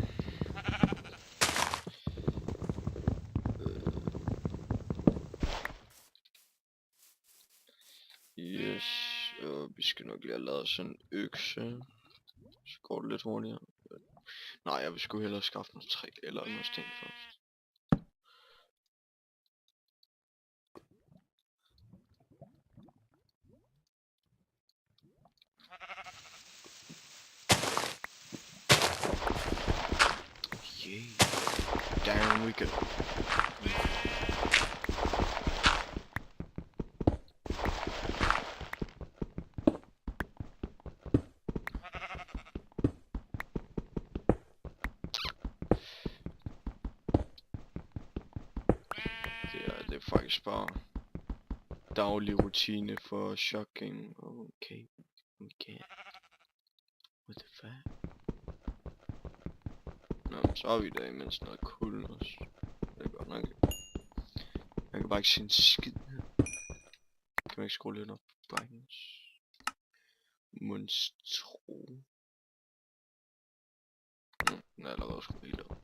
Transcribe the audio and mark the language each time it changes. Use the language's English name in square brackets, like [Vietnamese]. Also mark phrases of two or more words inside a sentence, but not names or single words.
[Danish] Yes, vi skal nok lige have lavet sådan en økse. Så går det lidt hurtigere. Nej, jeg vil sgu hellere skaffe noget træ eller noget sten først. [English] Yeah, down we go. [Danish] Det er faktisk bare daglig rutine for shocking. [English] Okay. What the fuck? [Danish] Nå, så har vi da imens noget kul også. Det er godt nok. Jeg kan bare ikke se en skid her. Kan man ikke skrue lidt op på brightness? Monstro. Den er allerede skruet helt op.